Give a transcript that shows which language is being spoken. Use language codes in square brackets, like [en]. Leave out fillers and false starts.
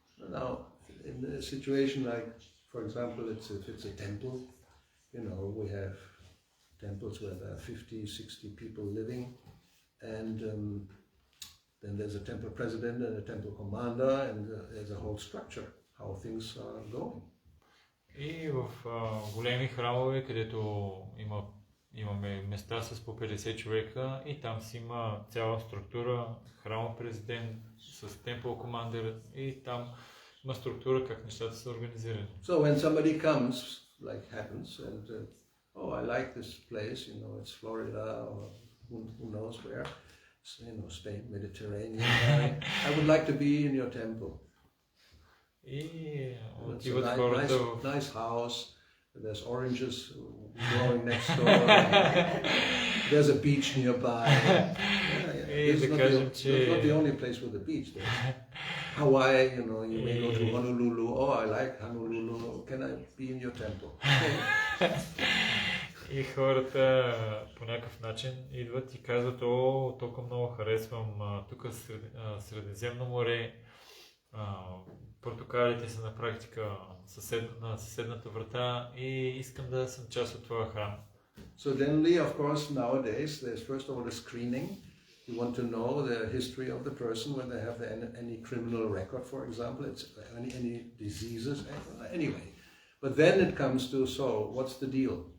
[en] Now, in a situation like, for example, if it's a temple, we have temples where there are 50, 60 people living, and then there's a temple president and a temple commander, and there's a whole structure, how things are going. [bg] И в големи храмове, където имаме места с по 50 човека и там си има цяла структура, храмов президент с темпъл командър и там има структура как нещата са организирани. [en] So when somebody comes, like happens, and I like this place, it's Florida or who knows where, Spain, Mediterranean. I would like to be in your temple. [bg] И отиват хората в [en] nice house. There's oranges growing next door. There's a beach nearby. It's not the only place with a beach. There's Hawaii, you may go to Honolulu. Oh, I like Honolulu. Can I be in your temple? [bg] И хората по някакъв начин идват и казват, толкова много харесвам тук Средиземно море, портокалите са на практика на съседната врата и искам да съм част от това храм. [en] So generally, of course, nowadays, there's first of all a screening. You want to know the history of the person, whether they have any criminal record, for example, any diseases, anyway. But then it comes to, what's the deal?